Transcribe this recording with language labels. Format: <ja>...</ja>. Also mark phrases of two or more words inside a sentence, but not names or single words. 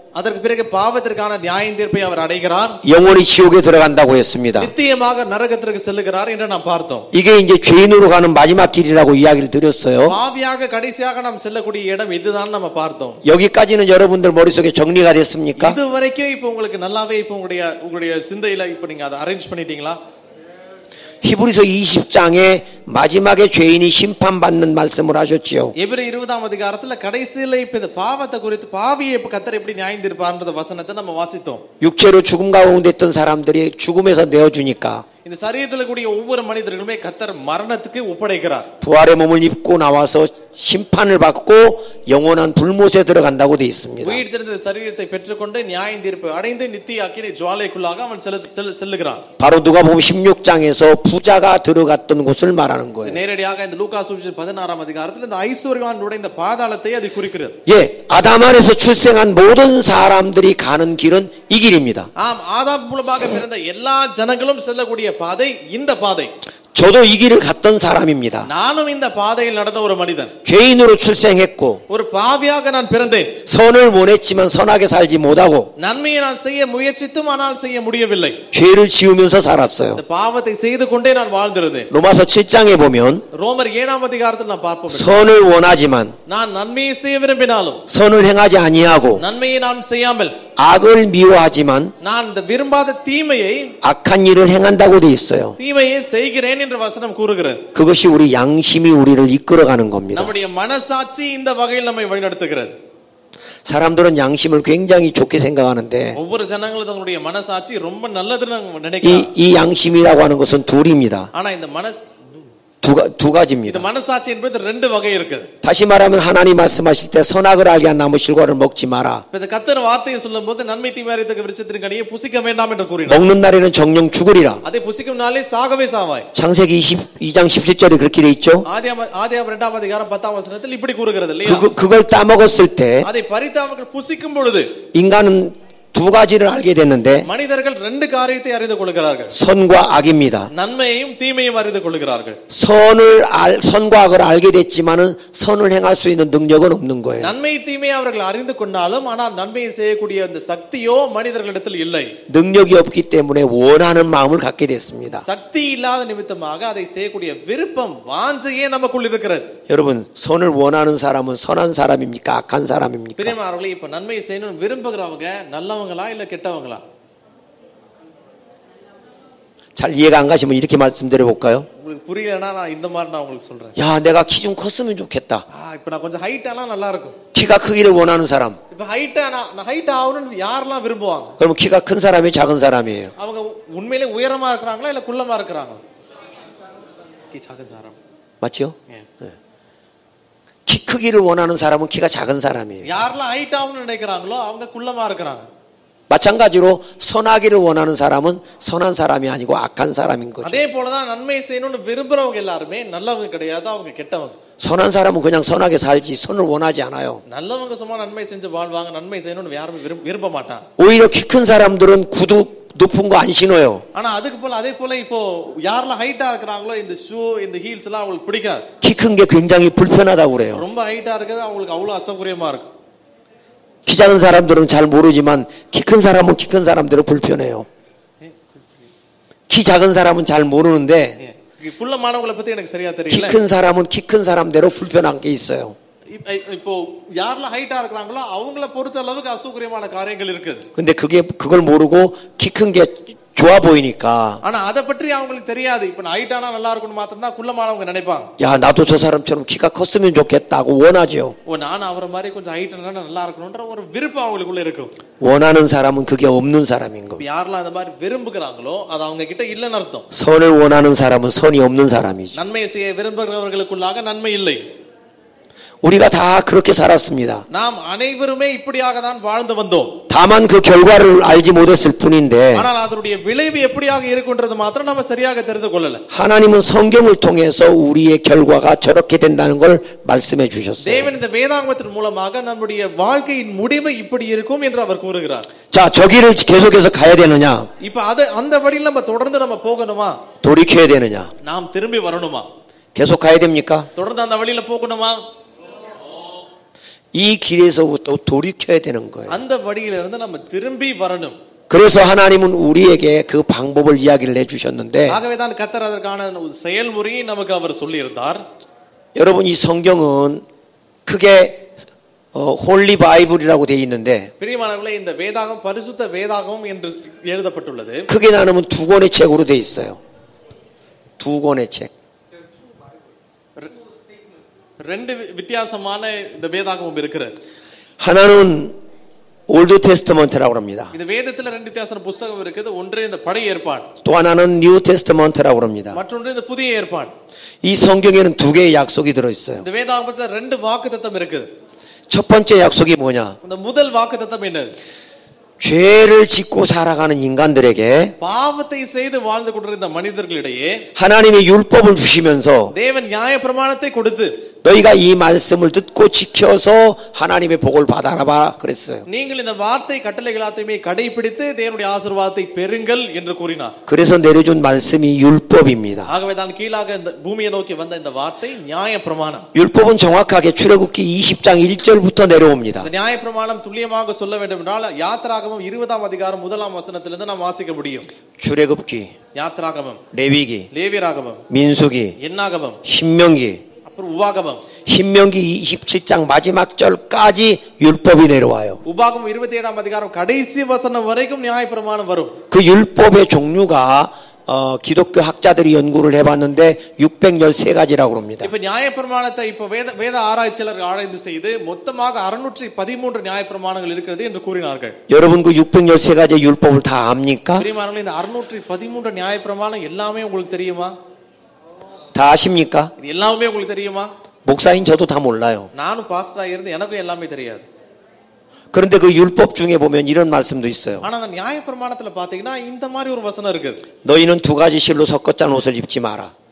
<ta>அதற்கு பிறகு பாவத்திற்கான நியாய தீர்ப்பை அவர் அடைகிறார்.</ta> <ko>영원히 지옥에 들어간다고 했습니다.</ko> <ta>நித்தியமாக நரகத்திற்கு செல்லுகிறார் என்று நாம் பார்த்தோம்.</ta> <ko>이게 이제 죄인으로 가는 마지막 길이라고 이야기를 드렸어요.</ko> <ta>பாவியாக கடைசியாக நாம் செல்லக்கூடிய இடம் இதுதான் நம்ம பார்த்தோம்.</ta> <ko>여기까지는 여러분들 머릿속에 정리가 됐습니까?</ko> <ta>இதுவரைக்கும் இப்போ உங்களுக்கு நல்லாவே இப்போ உங்களுடைய சிந்தையில இப்போ நீங்க அதை அரேஞ்ச் பண்ணிட்டீங்களா?</ta> <ko>히브리서 20장에 마지막에 죄인이 심판받는 말씀을 하셨지요.</ko> <ta>எபிரேயர் 20ஆம் அதிகாரத்துல கடைசியில இப்ப இந்த பாவத்தை குறித்து பாவியை கர்த்தர் எப்படி நியாயம் தீர்ப்பார்ன்ற வசனத்தை நம்ம வாசித்தோம்.</ta> <ko>육체로 죽음 가운데 있던 사람들이 죽음에서 내어주니까</ko> <ta>இந்த சரீரத்துல கூடிய ஒவ்வொரு மனிதர்களுமே கர்த்தர் மரணத்துக்கு ஒப்படைக்கிறார்.</ta> <ko>부활의 몸을 입고 나와서 심판을 받고 영원한 불못에 들어간다고 돼 있습니다.</ko> <ta>உயிர் தெரிந்த சரீரத்தை பெற்றுக்கொண்டு நியாய தீர்ப்பை அடைந்து நித்திய அக்கினி ஜுவாலைக்குள்ளாக அவன் செல்லுகிறான்.</ta> <ko>바로 누가복음 16장에서 부자가 들어갔던 곳을 말하는 거예요.</ko> <ta>நேரடியாக இந்த லூக்கா சுவிசேஷம் 16ஆம் அதிகாரத்தில் இந்த ஐஸ்வர்யவான் நுழைந்த பாதாளத்தை அது குறிக்கிறது.</ta> <ko>예, 아담 안에서 출생한 모든 사람들이 가는 길은 이 길입니다.</ko> <ta>ஆம், ஆதாம் மூலமாக பிறந்த எல்லா ஜனங்களும் செல்லக்கூடிய பாதை இந்த பாதை.</ta> <ko>저도 이 길을 갔던 사람입니다.</ko> <ta>நானும் இந்த பாதையில் நடந்த ஒரு மனிதன்.</ta> <ko>죄인으로 출생했고</ko> <ta>ஒரு பாவியாக நான் பிறந்தேன்.</ta> <ko>선을 원했지만 선하게 살지 못하고</ko> <ta>நன்மையை நான் செய்ய முயற்சித்தும் ஆனால் செய்ய முடியவில்லை.</ta> <ko>죄를 지으면서 살았어요.</ko> <ta>இந்த பாவத்தை செய்து கொண்டே நான் வாழ்ந்திருந்தேன்.</ta> <ko>로마서 7장에 보면</ko> <ta>ரோமர் 7ஆம் அதிகாரத்தில் நான் பார்ப்போம்.</ta> <ko>선을 원하지만</ko> <ta>நான் நன்மையை செய்ய விரும்பினாலும்</ta> <ko>선을 행하지 아니하고</ko> <ta>நன்மையை நான் செய்யாமல்</ta> <ko>악을 미워하지만</ko> <ta>நான் இந்த விரும்பாத தீமையை</ta> <ko>악한 일을 행한다고 돼 있어요.</ko> <ta>தீமையை செய்கிறேன் என்று வசனம் கூறுகிறது.</ta> <ko>그것이 우리 양심이 우리를 이끌어가는 겁니다.</ko> <ta>நம்முடைய மனசாட்சி இந்த வகையில் நம்மை வழிநடத்துகிறது.</ta> <ko>사람들은 양심을 굉장히 좋게 생각하는데</ko> <ta>ஒவ்வொரு ஜனங்களும் தங்களுடைய மனசாட்சி ரொம்ப நல்லதுன்னு நினைக்கிறாங்க.</ta> <ko>이 양심이라고 하는 것은 둘입니다.</ko> <ta>ஆனா இந்த</ta> <ko>두 가지입니다.</ko> <ta>இந்த மனசாட்சி என்பது ரெண்டு வகை இருக்குது.</ta> <ko>다시 말하면 하나님 말씀하실 때 선악을 알게 한 나무 실과를 먹지 마라.</ko> <ta>இந்த கர்த்தர் வார்த்தையை சொல்லும்போது நன்மை தீமை அறியத்தக்க விருட்சத்தின் கனியை புசிக்க வேண்டாம் என்று கூறினார்.</ta> <ko>먹는 날에는 정령 죽으리라.</ko> <ta>அதை புசிக்கும் நாளே சாகவே சாவாய்.</ta> <ko>창세기 22장 17절에 그렇게 돼 있죠.</ko> <ta>ஆதியாகமம் 2ஆம் அதிகாரம் 10ஆம் வசனத்தில் இப்படி கூறுகிறது இல்லையா?</ta> <ko>그걸 따먹었을 때</ko> <ta>அதை பறித்து அவர்கள் புசிக்கும் பொழுது</ta> <ko>인간은 두 가지를 알게 됐는데</ko> <ta>மனிதர்கள் ரெண்டு காரியத்தை அறிந்து கொள்கிறார்கள்.</ta> <ko>선과 악입니다.</ko> <ta>நன்மையையும் தீமையும் அறிந்து கொள்கிறார்கள்.</ta> <ko>선과 악을 알게 됐지만은 선을 행할 수 있는 능력은 없는 거예요.</ko> <ta>நன்மை தீமையை அவர்கள் அறிந்து கொண்டாலும் ஆனால் நன்மையை செய்யக்கூடிய அந்த சக்தியோ மனிதர்களிடத்தில் இல்லை.</ta> <ko>능력이 없기 때문에 원하는 마음을 갖게 됐습니다.</ko> <ta>சக்தி இல்லாத நிமித்தமாக அதை செய்யக்கூடிய விருப்பம் வாஞ்சையே நமக்குள் இருக்கிறது.</ta> <ko>여러분, 선을 원하는 사람은 선한 사람입니까? 악한 사람입니까?</ko> <ta>பிரியமானவர்களே, இப்ப நன்மை செய்யணும் விரும்புகிறவங்க நல்லவங்களா இல்ல கெட்டவங்களா?</ta> <ko>잘 이해가 안 가시면 이렇게 말씀드려 볼까요?</ko> <ta>உங்களுக்கு புரியலனா நான் இந்த மாதிரி நான் உங்களுக்கு சொல்றேன்.</ta> <ko>야, 내가 키 좀 컸으면 좋겠다.</ko> <ta>இப்ப நான் கொஞ்சம் ஹைட் ஆனா நல்லா இருக்கும்.</ta> <ko>키가 크기를 원하는 사람.</ko> <ta>இப்ப ஹைட் ஆகணும்னு யாரெல்லாம் விரும்புவாங்க?</ta> <ko>그럼 키가 큰 사람이 작은 사람이에요.</ko> <ta>அவங்க உண்மையிலே உயரமா இருக்கறாங்களா இல்ல குள்ளமா இருக்கறாங்களா?</ta> <ko>키 작은 사람. 맞죠? 네. 키 크기를 원하는 사람은 키가 작은 사람이에요.</ko> <ta>யாரெல்லாம் ஹைட் ஆகணும்னு நினைக்கறாங்களோ அவங்க குள்ளமா இருக்கறாங்க.</ta> <ko>마찬가지로 선하기를 원하는 사람은 선한 사람이 아니고 악한 사람인 거죠.</ko> <ta>அதே போல தான் நன்மை செய்யணும்னு விரும்புறவங்க எல்லாரும் நல்லவங்க கிடையாது, அவங்க கெட்டவங்க.</ta> <ko>선한 사람은 그냥 선하게 살지 선을 원하지 않아요.</ko> <ta>நல்லவங்க சும்மா நன்மை செஞ்சு வாழ்வாங்க, நன்மை செய்யணும்னு யாரும் விரும்ப மாட்டாங்க.</ta> <ko>오히려 키 큰 사람들은 구두 높은 거 안 신어요.</ko> <ta>ஆனா அதுக்கு போல அதே போல இப்போ யாரெல்லாம் ஹைட்டா இருக்கறாங்களோ இந்த ஷூ இந்த ஹீல்ஸ் எல்லாம் அவங்களுக்கு பிடிக்காது.</ta> <ko>키 큰 게 굉장히 불편하다고 그래요.</ko> <ta>ரொம்ப ஹைட்டா இருக்குது அவங்களுக்கு அவ்வளவு அசௌகரியமா இருக்கு.</ta> <ko>키 작은 사람들은 잘 모르지만 키 큰 사람은 키 큰 사람대로 불편해요. 키 작은 사람은 잘 모르는데</ko> <ta>குள்ளமானவங்களை பத்தி எனக்கு சரியா</ta> <ko>키</ko> <ta>தெரியல.</ta> <ko>큰 사람은 키 큰 사람대로 불편한 게 있어요.</ko> <ta>இப்போ யாரெல்லாம் ஹைட்டா இருக்கறாங்களோ அவங்கள பொறுத்த அளவுக்கு அசௌகரியமான காரியங்கள் இருக்குது.</ta> <ko>근데 그걸 모르고 키 큰 게 좋아 보이니까.</ko> <ta>ஆனா அத பற்றி அவங்களுக்கு தெரியாது. இப்ப ஹைட்டானா நல்லா இருக்கும்னு மாத்திரம் தான் குள்ளமானவங்க நினைப்பாங்க.</ta> <ko>야, 나도 저 사람처럼 키가 컸으면 좋겠다고 원하죠.</ko> <ta>நான் அவரை மாதிரி கொஞ்சம் ஹைட்டானா நல்லா இருக்கணும்ன்ற ஒரு விருப்பம் அவங்களுக்குள்ள இருக்கும்.</ta> <ko>원하는 사람은 그게 없는 사람인 거.</ko> <ta>யாரெல்லாம் அந்த மாதிரி விரும்புகிறாங்களோ அது அவங்க கிட்ட இல்லன்னு அர்த்தம்.</ta> <ko>선을 원하는 사람은 선이 없는 사람이죠.</ko> <ta>நன்மை செய்ய விரும்புகிறவர்களுக்குள்ளாக நன்மை இல்லை.</ta> <ko>우리가 다 그렇게 살았습니다.</ko> <ta>நாம் அனைவருமே இப்படியாக தான் வாழ்ந்து வந்தோம்.</ta> <ko>다만 그 결과를 알지 못했을 뿐인데</ko> <ta>ஆனால் அதனுடைய விளைவு எப்படியாக இருக்குன்றது மாத்திரம் நாம சரியாக தெரிந்து கொள்ளல.</ta> <ko>하나님은 성경을 통해서 우리의 결과가 저렇게 된다는 걸 말씀해 주셨어요.</ko> <ta>தேவன் இந்த வேதாகமத்தின் மூலமாக நம்முடைய வாழ்க்கையின் முடிவு இப்படி இருக்கும் என்று அவர் கூறுகிறார்.</ta> <ko>자, 저 길을 계속해서 가야 되느냐?</ko> <ta>இப்ப அந்த வழியில் நம்ம தொடர்ந்து நம்ம போகணுமா?</ta> <ko>돌이켜야 되느냐?</ko> <ta>நாம் திரும்பி வரணுமா?</ta> <ko>계속 가야 됩니까?</ko> <ta>தொடர்ந்து அந்த வழியில போகணுமா?</ta> <ko>이 길에서부터 돌이켜야 되는 거예요.</ko> <ta>அந்த வழியிலிருந்து நம்ம திரும்பி வரணும்.</ta> <ko>그래서 하나님은 우리에게 그 방법을 이야기를 해 주셨는데</ko> <ta>ஆகவே தான் கர்த்தர் அதற்கான செயல்முறையை நமக்கு அவர் சொல்லி இருந்தார்.</ta> <ko>여러분, 이 성경은 크게 홀리 바이블이라고 돼 있는데</ko> <ta>பிரியமானவர்களே, இந்த வேதாகம் பரிசுத்த வேதாகம் என்று எழுதப்பட்டுள்ளது.</ta> <ko>크게 나누면 두 권의 책으로 돼 있어요. 두 권의 책.</ko> <ta>ரெண்டு வித்தியாசமான இந்த வேதாகமம் இருக்கிறது.</ta> <ko>하나는 올드 테스트먼트라고 합니다.</ko> <ta>இந்த வேதத்துல ரெண்டு வித்தியாசமான புத்தகம் இருக்குது. ஒன்று இந்த பழைய ஏற்பாடு.</ta> <ko>또 하나는 뉴 테스트먼트라고 합니다.</ko> <ta>மற்றொன்று இந்த புதிய ஏற்பாடு.</ta> <ko>이 성경에는 두 개의 약속이 들어 있어요.</ko> <ta>இந்த வேதாகமத்துல ரெண்டு வாக்குத்தத்தம் இருக்குது.</ta> <ko>첫 번째 약속이 뭐냐?</ko> <ta>இந்த முதல் வாக்குத்தத்தம் என்ன?</ta> <ko>죄를 짓고 살아가는 인간들에게</ko> <ta>பாவத்தை செய்து வாழ்ந்து கொண்டிருந்த மனிதர்களிடையே</ta> <ko>하나님이 율법을 주시면서</ko> <ta>தேவன் நியாய பிரமாணத்தை கொடுத்து</ta> <ko>너희가 이 말씀을 듣고 지켜서 하나님의 복을 받아라 그랬어요.</ko> <ta>நீங்கள் இந்த வார்த்தை கட்டளைகள் எல்லாத்தையுமே கடைபிடித்து தேவனுடைய ஆசீர்வாதத்தை பெறுங்கள் என்று கூறினார்.</ta> <ko>그래서 내려준 말씀이 율법입니다.</ko> <ta>ஆகவே தான் கீழாக இந்த பூமியை நோக்கி வந்த இந்த வார்த்தை நியாய பிரமாணம்.</ta> <ko>율법은 정확하게 출애굽기 20장 1절부터 내려옵니다.</ko> <ta>இந்த நியாய பிரமாணம் துல்லியமாக சொல்ல வேண்டும் என்றால் யாத்திராகமம் 20ஆம் அதிகாரம் 1ஆம் வசனத்திலிருந்து நாம் வாசிக்க முடியும்.</ta> <ko>출애굽기,</ko> <ta>யாத்திராகமம்,</ta> <ko>레위기,</ko> <ta>லேவியராகமம்,</ta> <ko>민수기,</ko> <ta>என்னாகமம்,</ta> <ko>신명기,</ko> <ta>உபாகமம்.</ta> <ko>신명기 27장 마지막 절까지 율법이 내려와요.</ko> <ta>உபாகமம் 27ஆம் அதிகாரம் கடைசி வசனம் வரைக்கும் நியாயப்பிரமாணம் வரும்.</ta> <ko>그 율법의 종류가 기독교 학자들이 연구를 해봤는데 613가지라고 합니다.</ko> <ta>இப்ப நியாயப்பிரமாணத்தை இப்ப வேத ஆராய்ச்சியாளர்கள் ஆராய்ந்து செய்து மொத்தமாக 613 நியாயப்பிரமாணங்கள் இருக்கிறது என்று கூறினார்கள்.</ta> <ko>여러분 그 613가지 율법을 다 압니까?</ko> <ta>பிரியமானவர்களே, இந்த 613 நியாயப்பிரமாணம் எல்லாமே உங்களுக்கு தெரியுமா?</ta> <ko>다 아십니까?</ko> <ta>இது எல்லாமே உங்களுக்கு தெரியுமா?</ta> <ko>목사인 저도 다 몰라요.</ko> <ta>நானும் பாஸ்டரா இருந்து எனக்கும் எல்லாமே தெரியாது.</ta> <ko>그런데 그 율법 중에 보면 이런 말씀도 있어요.</ko> <ta>ஆனா அந்த நியாயப்பிரமாணத்துல பாத்தீங்கன்னா இந்த மாதிரி ஒரு வசனம் இருக்குது.</ta> <ko>너희는 두 가지 실로 섞어 짠 옷을 입지 마라.</ko>